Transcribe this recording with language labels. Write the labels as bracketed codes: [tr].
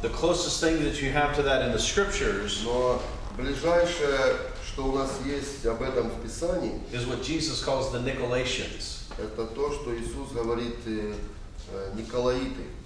[en] The closest thing that you have to that in the scriptures [ru] Но ближайшее, что у нас есть об этом в Писании, [en] is what Jesus calls the Nicolaitans. [ru] это то, что Иисус говорит Николаиты.